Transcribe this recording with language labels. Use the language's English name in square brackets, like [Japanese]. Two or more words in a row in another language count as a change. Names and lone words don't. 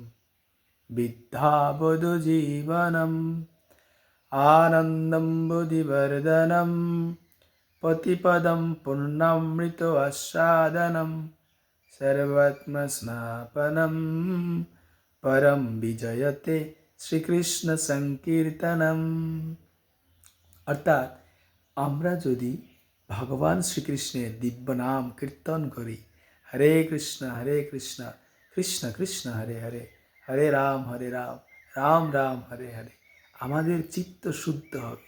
[Sanskrit] विद्यावधूजीवनम् आनन्दं बुद्धिवर्धनं पतिपदं पूर्णामृतोऽस्वादनं सर्वात्मस्नापनं परम विजयते শ্রীকৃষ্ণ সংকীর্তনম। [Bangla] অর্থাৎ আমরা যদি ভগবান শ্রীকৃষ্ণের দিব্য নাম কীর্তন করি, [Sanskrit] হরে কৃষ্ণ কৃষ্ণ কৃষ্ণ হরে হরে, হরে রাম রাম রাম হরে হরে, [Bangla] আমাদের চিত্ত শুদ্ধ হবে।